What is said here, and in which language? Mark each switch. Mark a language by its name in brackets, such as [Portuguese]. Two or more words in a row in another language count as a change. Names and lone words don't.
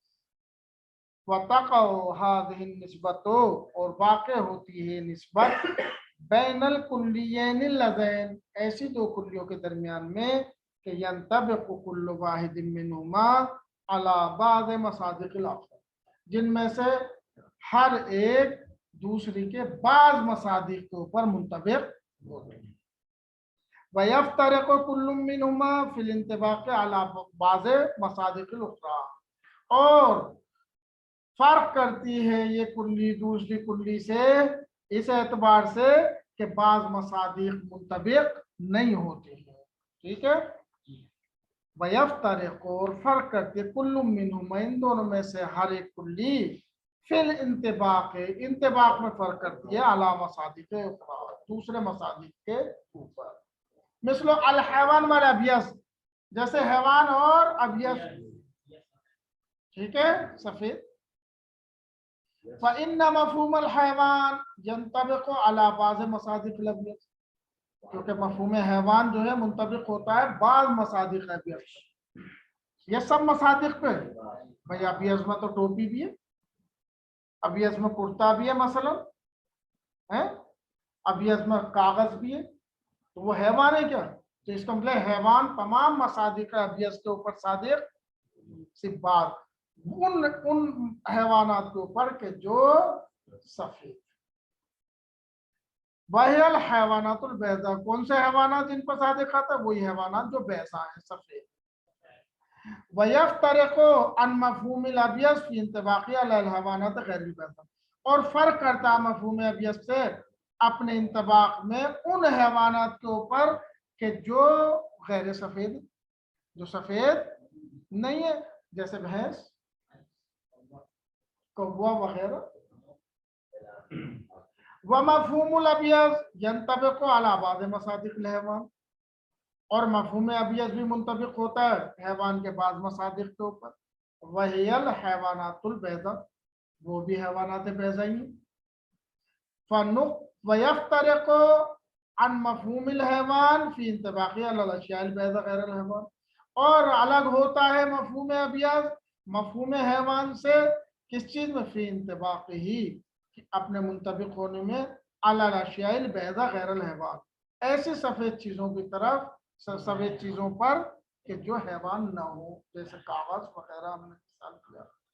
[Arabic] وتقع هذه النسبة [Hindi] और वाक़े होती है निस्बत [Arabic] بين الكليين اللذين [Hindi] ऐसी दो कुल्लियों के दरमियान में कि [Arabic] ينطبق كل واحد منهما على بعض مصاديق الآخر [Hindi] जिनमें से हर एक दूसरी के बाज़ मसादिक़ के ऊपर मुंतबिक़ होते हैं। [Arabic] ويفترق كل منهما في الانطباق على بعض مصاديق الأخرى [Hindi] और फर्क करती है ये कुल्ली दूसरी कुल्ली से इस एतबार से कि बाज़ मसादिक़ मुंतबिक़ नहीं होते हैं। ठीक है। वयफ्तरिक़ु और फर्क करती है [Arabic] كل منهما [Hindi] इन दोनों में से हर एक कुल्ली [Arabic] في الانطباق [Hindi] में फर्क करती है [Arabic] على مصاديق أخرى [Hindi] दूसरे मसादिक़ के ऊपर। [Arabic] مثل الحيوان والأبيض [Hindi] जैसे हैवान और अबियस। ठीक है। सफेद [Arabic] فإن مفهوم الحيوان ينطبق على بعض مصاديق الأبيض [Hindi] क्योंकि मफ़हूम हैवान जो है मुंतबिक़ होता है बाज़ मसादिक़ अबियस। ये सब मसादिक़ पे भाई अबियस में तो टोपी भी है अबियस में कुर्ता भी है मसलन है अबियस में कागज भी है तो वो हैवान है क्या? तो इसका मतलब हैवान तमाम मसादिक़ अबियस के ऊपर सादिक़ सिर्फ बात उन हैवानात के ऊपर के जो सफेद। [Arabic] وهي الحيوانات البيضاء [Hindi] कौन से हैवानात जिन पर सादिक़ आता है? वही हैवानात जो बैज़ा है सफेद। [Arabic] ويفترق عن مفهوم الأبيض في انطباق الحيوانات غير البيضاء [Hindi] और फर्क करता है मफ़हूम अबियस से अपने इंतबाक में उन हैवानात के ऊपर के जो गैर सफेद जो सफेद नहीं है जैसे भैंस कौवा वगैरह। [Arabic] ومفهوم الأبيض ينطبق على بعض مصاديق الحيوان [Hindi] और मफ़हूम अबियस भी मुंतबिक़ होता है हैवान के बाज़ मसादिक़ के ऊपर। [Arabic] وهي الحيوانات البيضاء [Hindi] वो भी हैवानात बैज़ा ही। [Arabic] فنق ويفترق عن مفهوم الحيوان في انطباق الأشياء البيضاء غير الحيوان [Hindi] और अलग होता है मफ़हूम अबियस मफ़हूम हैवान से किस चीज़ में? [Arabic] في انطباق [Hindi] ही अपने मुंतबिक़ होने में [Arabic] الأشياء البيضاء غير الحيوان [Hindi] ऐसी सफ़ेद चीज़ों की तरफ सफ़ेद चीज़ों पर कि जो हैवान ना हो जैसे कागज़ वगैरह हमने मिसाल किया।